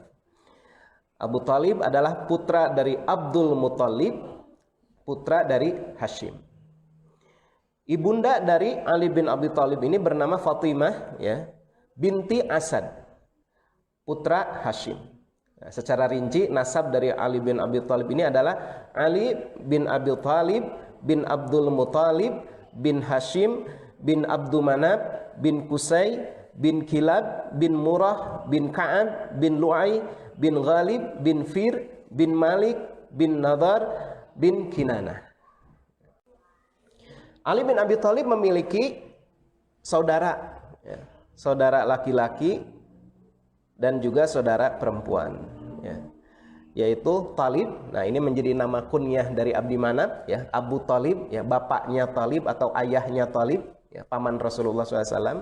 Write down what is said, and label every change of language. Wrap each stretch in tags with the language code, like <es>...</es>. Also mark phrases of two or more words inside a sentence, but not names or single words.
<id>Abu Thalib adalah putra dari Abdul Muthalib, putra dari Hashim. Ibunda dari Ali bin Abi Thalib ini bernama Fatimah, ya, binti Asad, putra Hashim. Nah, secara rinci nasab dari Ali bin Abi Thalib ini adalah Ali bin Abi Thalib bin Abdul Muthalib bin Hashim bin Abdul Manaf bin Qusay bin Kilab bin Murrah bin Ka'ab bin Lu'ay bin Ghalib bin Fir bin Malik bin Nadar bin Kinanah. Ali bin Abi Thalib memiliki saudara, ya, saudara laki-laki dan juga saudara perempuan, ya, yaitu Talib. Nah, ini menjadi nama kunyah dari Abdi Manaf, ya, Abu Thalib, ya, bapaknya Talib atau ayahnya Talib, ya, paman Rasulullah SAW.</id>